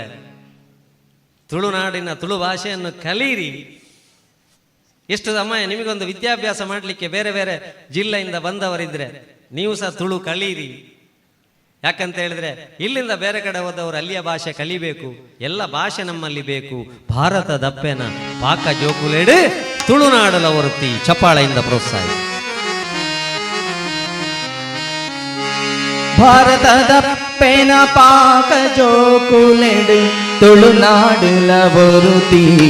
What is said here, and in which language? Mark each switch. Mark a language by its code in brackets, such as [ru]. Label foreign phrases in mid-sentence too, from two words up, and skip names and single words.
[kn] ತುಳುನಾಡಿನ ತುಳು ಭಾಷೆಯನ್ನು ಕಲೀರಿ. ಎಷ್ಟು ಸಮಯ ನಿಮಗೊಂದು ವಿದ್ಯಾಭ್ಯಾಸ ಮಾಡಲಿಕ್ಕೆ ಬೇರೆ ಬೇರೆ ಜಿಲ್ಲೆಯಿಂದ ಬಂದವರಿದ್ರೆ ನೀವು ಸಹ ತುಳು ಕಲೀರಿ. ಯಾಕಂತ ಹೇಳಿದ್ರೆ ಇಲ್ಲಿಂದ ಬೇರೆ ಕಡೆ ಹೋದವರು ಅಲ್ಲಿಯ ಭಾಷೆ ಕಲಿಬೇಕು. ಎಲ್ಲ ಭಾಷೆ ನಮ್ಮಲ್ಲಿ ಬೇಕು. [tcy] ಭಾರತದಪ್ಪೆನ ಪಾಕ ಜೋಕುಲೇಡು ತುಳುನಾಡಲ ಹೊರತಿ. [kn] ಚಪ್ಪಾಳೆಯಿಂದ ಪ್ರೋತ್ಸಾಹ. [tcy] ಭಾರತದಪ್ಪೆನ ಪಾಕ ಜೋಕುಲೆಡು ತುಳುನಾಡಲ ಹೊರತಿ.